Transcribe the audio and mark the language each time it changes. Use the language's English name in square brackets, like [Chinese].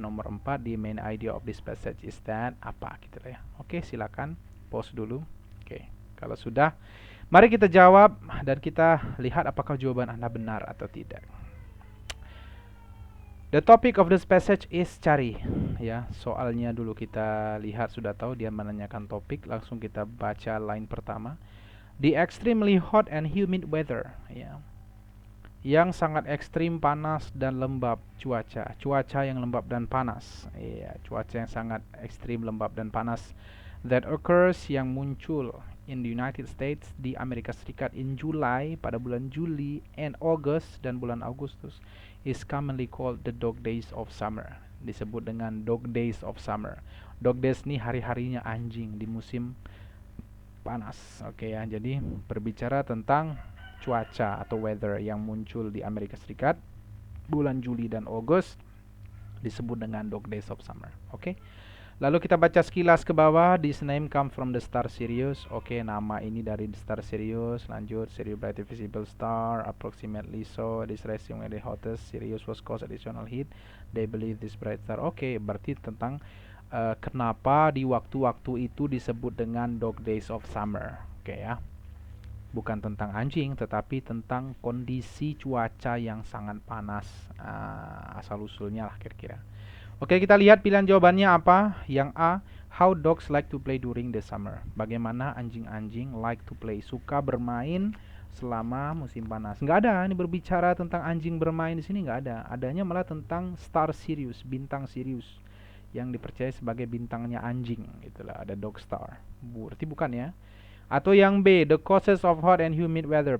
[Indonesian] Nomor 4, [English] the main idea of this passage is that. [Indonesian] Apa gitu ya. Oke, silakan pause dulu. Oke, kalau sudah, mari kita jawab dan kita lihat apakah jawaban Anda benar atau tidak. [English] The topic of this passage is [Indonesian] cari. Ya, soalnya dulu kita lihat, sudah tahu dia menanyakan topik, langsung kita baca line pertama. [English] The extremely hot and humid weather, [Indonesian] ya. Yang sangat ekstrim panas dan lembab cuaca. Cuaca yang lembab dan panas. Iya, cuaca yang sangat ekstrim lembab dan panas [English] that occurs, [Indonesian] yang muncul [English] in the United States, [Indonesian] di Amerika Serikat, [English] in July, [Indonesian] pada bulan Juli, [English] and August, [Indonesian] dan bulan Agustus, [English] is commonly called the dog days of summer. [Indonesian] Disebut dengan dog days of summer. Dog days nih hari-harinya anjing di musim panas. Oke ya, jadi berbicara tentang cuaca atau weather yang muncul di Amerika Serikat bulan Juli dan Agustus disebut dengan dog days of summer. Oke. Lalu kita baca sekilas ke bawah. [English] This name come from the star Sirius. [Indonesian] Oke, nama ini dari star Sirius. [English] Lanjut, Sirius bright visible star, approximately so this rising when the hottest Sirius was cause additional heat. They believe this bright star. [Indonesian] Oke, berarti tentang kenapa di waktu-waktu itu disebut dengan dog days of summer. Oke ya. Bukan tentang anjing, tetapi tentang kondisi cuaca yang sangat panas. Asal usulnya lah kira-kira. Oke, kita lihat pilihan jawabannya apa. Yang A, [English] how dogs like to play during the summer. [Indonesian] Bagaimana anjing-anjing [English] like to play, [Indonesian] suka bermain selama musim panas. Nggak ada, ini berbicara tentang anjing bermain di sini nggak ada. Adanya malah tentang star Sirius, bintang Sirius, yang dipercaya sebagai bintangnya anjing. Itulah, ada dog star. Berarti bukan ya. Atau yang B, [English] the causes of hot and humid weather.